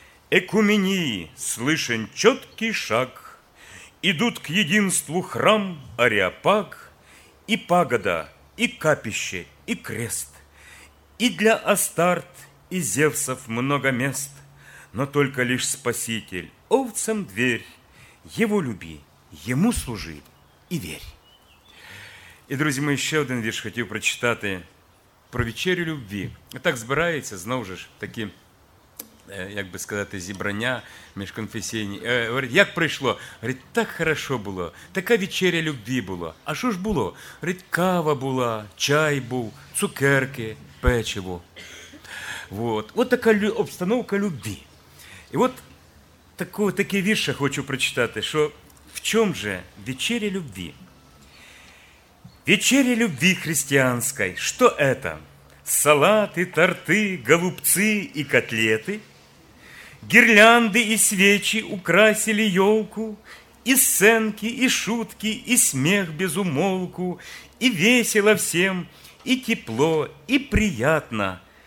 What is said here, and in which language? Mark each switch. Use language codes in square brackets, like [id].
[ru] Экумении слышен четкий шаг, идут к единству храм Ареопаг, и пагода, и капище, и крест, и для Астарт, и Зевсов много мест, но только лишь Спаситель овцам дверь, его люби, ему служи и верь. [uk] І, друзі мої, ще один вірш хотів прочитати про вечерю любви. Так збирається, знову ж, такі, як би сказати, зібрання міжконфесійні. Говорить, як прийшло? Говорить, так хорошо було, така вечеря любви була. А що ж було? Говорить, кава була, чай був, цукерки, печиво. Вот. От така обстановка любви. І от такий вірш хочу прочитати, що в чому же вечеря любви? [ru] Вечеря любви христианской, что это? Салаты, торты, голубцы и котлеты? Гирлянды и свечи украсили елку, и сценки, и шутки, и смех без умолку, и весело всем, и тепло, и приятно.